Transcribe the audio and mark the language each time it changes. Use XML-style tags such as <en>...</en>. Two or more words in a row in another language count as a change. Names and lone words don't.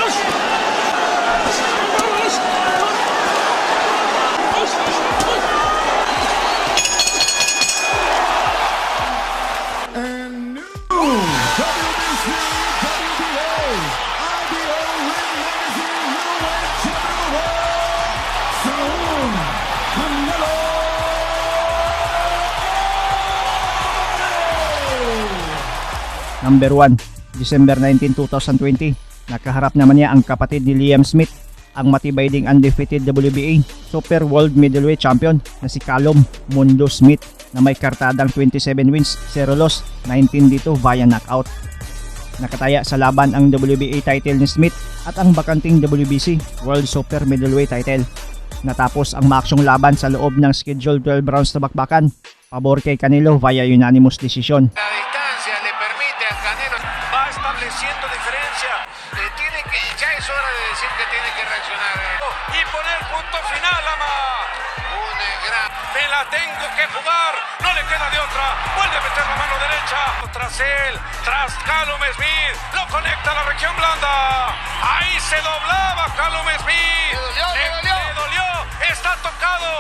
<en>And new WBC, WBA, IBO ring magazine middleweight champion, Saul Canelo. Number 1, December 19, 2020,</en> <tl>nakaharap naman niya ang kapatid ni Liam Smith, ang matibay ding</tl> <en>undefeated WBA Super World Middleweight Champion</en> <tl>na si Callum Mundo Smith na may kartadang</tl> <en>27 wins, 0 loss,</en> <tl>19 dito</tl> <en>via knockout.</en> <tl>Nakataya sa laban ang WBA title ni Smith at ang bakanting</tl> <en>WBC World Super Middleweight title.</en> <tl>Natapos ang maaksyong laban sa loob ng</tl> <en>scheduled 12 rounds</en> <tl>na bakbakan, pabor kay Canelo</tl> <en>via unanimous decision.</en> <es>La distancia le permite a Canelo, va estableciendo diferencia. Ya es hora de decir que tiene que reaccionar y poner punto final, ama. Un gran la tengo que jugar, no le queda de otra, vuelve a meter la mano derecha, tras él, tras Callum Smith, lo conecta a la región blanda, ahí se doblaba Callum Smith, le dolió, está tocado.</es>